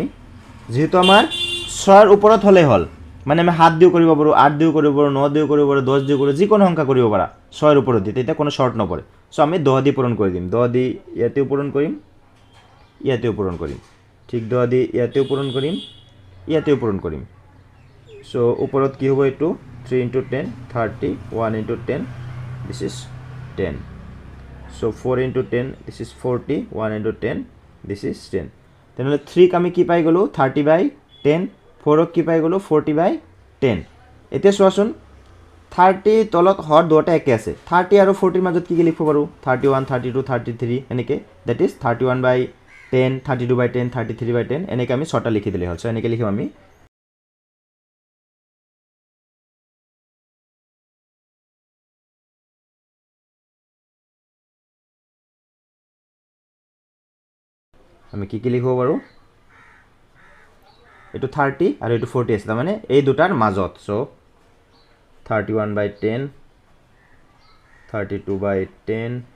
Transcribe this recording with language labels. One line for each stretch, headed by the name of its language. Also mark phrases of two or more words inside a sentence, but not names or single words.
Assamese: যিহেতু আমাৰ 6ৰ ওপৰত হ'লেই হ'ল, মানে আমি 7 দিও কৰিব পাৰোঁ, 8 দিও কৰিব পাৰোঁ, 9 দিও কৰিব পাৰোঁ, 10 দিও কৰিব, যিকোনো সংখ্যা কৰিব পাৰা 6ৰ ওপৰত দি, তেতিয়া কোনো শ্বৰ্ট নপৰে। চ' আমি 10 দি পূৰণ কৰি দিম, 10 দি ইয়াতেও পূৰণ কৰিম, ইয়াতেও পূৰণ কৰিম, ঠিক 10 দি ইয়াতেও পূৰণ কৰিম, ইয়াতেও পূৰণ কৰিম। সো ওপৰত কি হ'ব এইটো
English: 3 into 10 30 1 into 10 this is 10 so 4 into 10 this is 40
Assamese: 1
English: into 10 this is
Assamese: 10 তেনেহ'লে 3 আমি কি পাই গ'লো 30/10 4 কি পাই গ'লো 40/10 এতিয়া চোৱাচোন 30 তলত হৰ দুটা একে আছে 30 আৰু 40 মাজত কি লিখিব পাৰো 31 32 33 এনেকে
English: that is
Assamese: 31/10 32/10 33/10 এনেকে আমি ছটা লিখি দিলে হ'ল সো এনেকে লিখিম আমি কি লিখিব পাৰো এটো 30 আৰু এটো 40 আছে মানে এই দুটাৰ মাজত সো 31/10 32/10